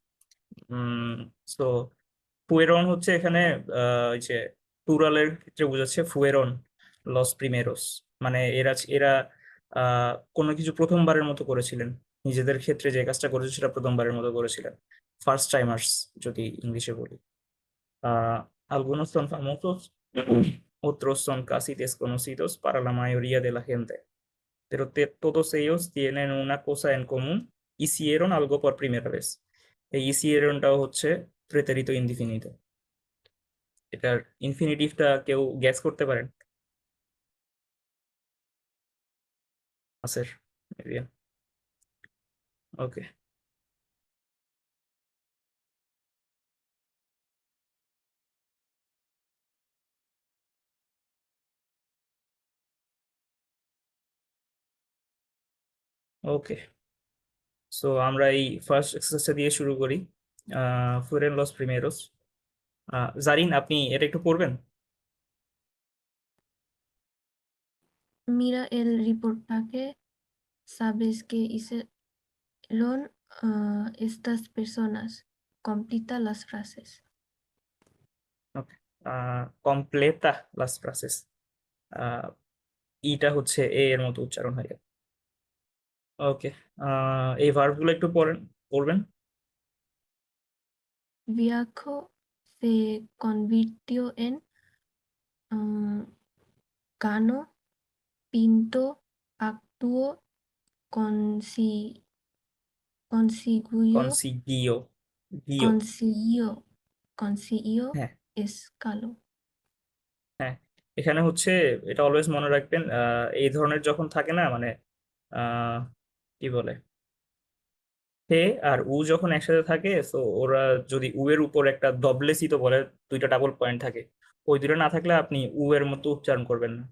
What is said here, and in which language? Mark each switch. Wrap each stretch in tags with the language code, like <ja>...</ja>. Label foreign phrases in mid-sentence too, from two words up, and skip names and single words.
<bn>উম সো ফুয়েরন হচ্ছে এখানে ওই যে প্লুরালের ক্ষেত্রে বোঝাচ্ছে</bn> <es>fueron los primeros.</es> <bn>মানে এরা কোনো কিছু প্রথমবারের মতো করেছিলেন। নিজেদের ক্ষেত্রে যে কাজটা করেছে সেটা প্রথমবারের মতো করেছিলেন।</bn> <en>first timers</en> <bn>যদি ইংলিশে বলি।</bn> <es>Algunos son famosos, otros son casi desconocidos para la mayoría de la gente, pero todos ellos tienen una cosa en común: hicieron algo por primera vez.</es> <bn>এই hicieronটাও হচ্ছে</bn> <es>pretérito indefinido.</es> <bn>এটার ইনফিনিটিভটা কেউ গ্যাস করতে পারেন? আসের, ওকে। ওকে, সো আমরা এই</bn> <en>first exerciseটা</en> <bn>দিয়ে শুরু করি।</bn> <es>fueron los primeros.</es> <bn>জারিন, আপনি এটা একটু পড়বেন?</bn> <es>Mira el reportaje, sabes que hicieron estas personas. Completa las frases. ওকে, completa las frases.</es> <bn>ইটা হচ্ছে এ এর মতো উচ্চারণ হয়। ওকে, এই ভার্বগুলো একটু পড়বেন?</bn> <es>Viajo se convirtió en ganó, pintó, actuó, consi- consiguió, consiguió, guió. consiguió, consiguió,</es> <bn>হ্যাঁ,</bn> <es>escaló.</es> <bn>হ্যাঁ। এখানে হচ্ছে এটা অলওয়েজ মনে রাখবেন, এই ধরনের যখন থাকে না, মানে আহ কি বলে, হে আর উ যখন একসাথে থাকে, তো ওরা যদি উ এর উপর একটা দবলেসিত বলে, দুইটা</bn> <en>double point</en> <bn>থাকে, ওই দুটো না থাকলে আপনি উ এর মতো উচ্চারণ করবেন না।</bn>